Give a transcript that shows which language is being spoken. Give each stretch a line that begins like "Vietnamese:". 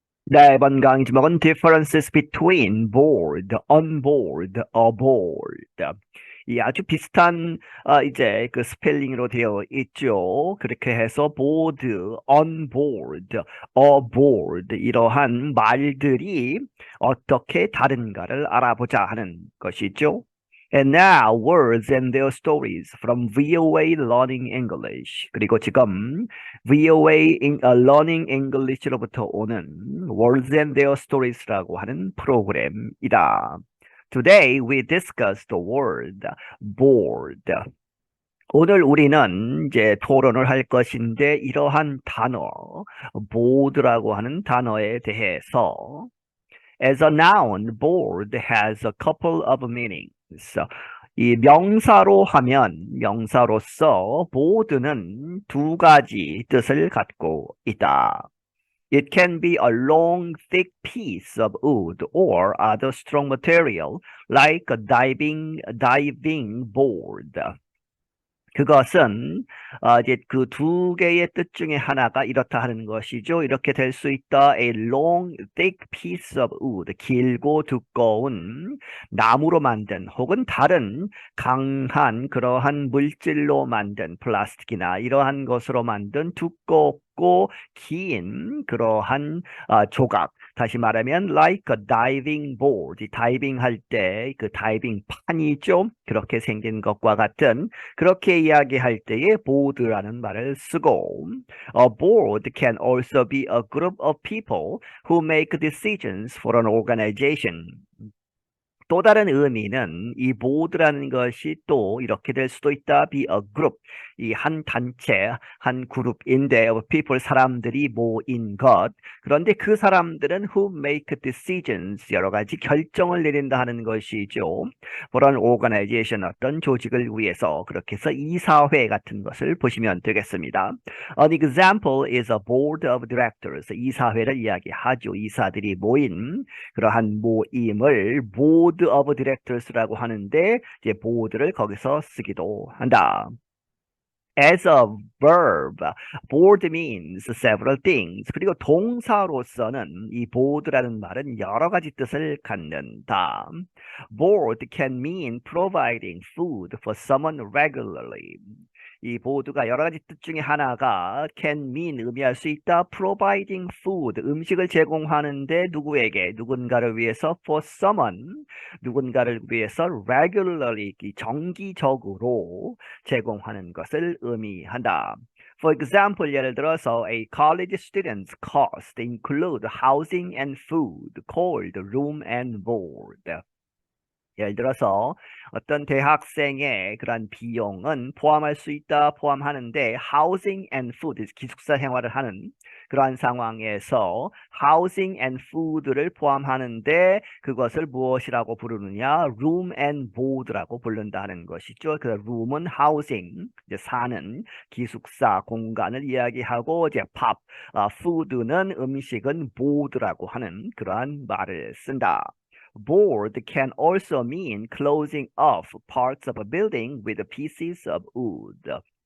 Korean: 네, 이번 강의 제목은
English: Differences between board, on board, aboard.
Korean: 이 아주 비슷한 이제 그 스펠링으로 되어 있죠. 그렇게 해서 board, on board, aboard 이러한 말들이 어떻게 다른가를 알아보자 하는 것이죠.
English: And now words and their stories from VOA Learning English.
Korean: 그리고 지금 VOA Learning English로부터 오는 Words and Their Stories라고 하는 프로그램이다.
English: Today we discuss the word bored.
Korean: 오늘 우리는 이제 토론을 할 것인데 이러한 단어, bored라고 하는 단어에 대해서
English: As a noun, bored has a couple of meanings.
Korean: 이 명사로 하면 명사로서 bored는 두 가지 뜻을 갖고 있다.
English: It can be a long, thick piece of wood or other strong material like a diving board.
Korean: 그것은 이제 그 두 개의 뜻 중에 하나가 이렇다 하는 것이죠. 이렇게 될 수 있다.
English: A long, thick piece of wood.
Korean: 길고 두꺼운 나무로 만든 혹은 다른 강한 그러한 물질로 만든 플라스틱이나 이러한 것으로 만든 두껍고 긴 그러한 조각. 다시 말하면
English: like a diving board.
Korean: 다이빙 할 때 그 다이빙 판이죠. 그렇게 생긴 것과 같은 그렇게 이야기할 때에 board라는 말을 쓰고
English: a board can also be a group of people who make decisions for an organization.
Korean: 또 다른 의미는 이 board라는 것이 또 이렇게 될 수도 있다.
English: be a group.
Korean: 이 한 단체, 한 그룹인데 people 사람들이 모인 것. 그런데 그 사람들은
English: who make decisions
Korean: 여러 가지 결정을 내린다 하는 것이죠.
English: for an organization
Korean: 어떤 조직을 위해서 그렇게 해서 이사회 같은 것을 보시면 되겠습니다.
English: An example is a board of directors.
Korean: 이사회를 이야기하죠. 이사들이 모인 그러한 모임을 board of directors라고 하는데 이제 board를 거기서 쓰기도 한다.
English: As a verb, board means several things.
Korean: 그리고 동사로서는 이 board라는 말은 여러 가지 뜻을 갖는다.
English: Board can mean providing food for someone regularly.
Korean: 이 보드가 여러 가지 뜻 중에 하나가
English: can mean
Korean: 의미할 수 있다.
English: providing food
Korean: 음식을 제공하는데 누구에게 누군가를 위해서
English: for someone
Korean: 누군가를 위해서 regularly 정기적으로 제공하는 것을 의미한다.
English: For example,
Korean: 예를 들어서
English: a college student's cost include housing and food called room and board.
Korean: 예를 들어서 어떤 대학생의 그런 비용은 포함할 수 있다, 포함하는데
English: housing and food,
Korean: 기숙사 생활을 하는 그러한 상황에서 housing and food를 포함하는데 그것을 무엇이라고 부르느냐? room and board라고 부른다는 것이죠. 그 room은 housing, 이제 사는 기숙사 공간을 이야기하고 이제 밥, food는 음식은 board라고 하는 그러한 말을 쓴다.
English: Board can also mean closing off parts of a building with pieces of wood.